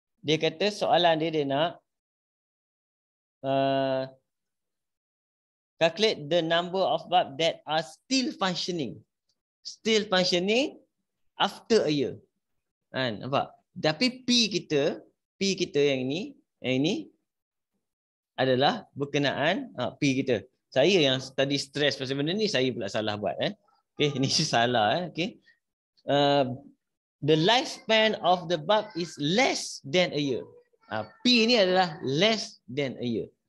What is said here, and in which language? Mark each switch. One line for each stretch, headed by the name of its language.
English: Dia kata soalan dia nak calculate the number of bulbs that are still functioning. Still functioning after a year.
Malay: Nampak? Tapi P kita yang ini adalah berkenaan P kita. Saya yang tadi stress pasal benda ni, saya pula salah buat. Okay, ini salah. Okay.
English: The lifespan of the bulb is less than a year. P ni adalah less than a year.